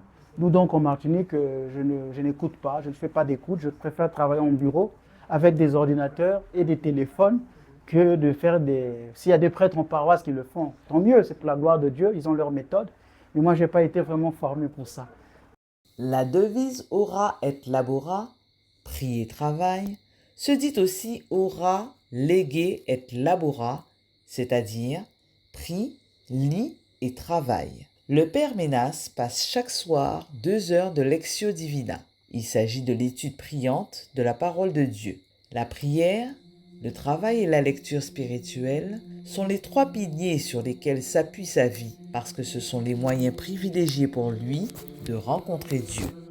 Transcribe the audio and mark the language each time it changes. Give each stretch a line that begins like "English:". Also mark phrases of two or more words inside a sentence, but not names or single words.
French: Nous, donc, en Martinique, je n'écoute pas, je ne fais pas d'écoute, je préfère travailler en bureau avec des ordinateurs et des téléphones que de faire des... S'il y a des prêtres en paroisse qui le font, tant mieux, c'est pour la gloire de Dieu, ils ont leur méthode. Mais moi, je n'ai pas été vraiment formé pour ça. La devise
Latin: ora et labora,
French: prie et travail, se dit aussi
Latin: ora, lege et labora,
French: c'est-à-dire prie, lit et travaille. Le Père Ménas passe chaque soir 2 heures de
Latin: Lectio Divina.
French: Il s'agit de l'étude priante de la parole de Dieu. La prière, le travail et la lecture spirituelle sont les 3 piliers sur lesquels s'appuie sa vie, parce que ce sont les moyens privilégiés pour lui de rencontrer Dieu.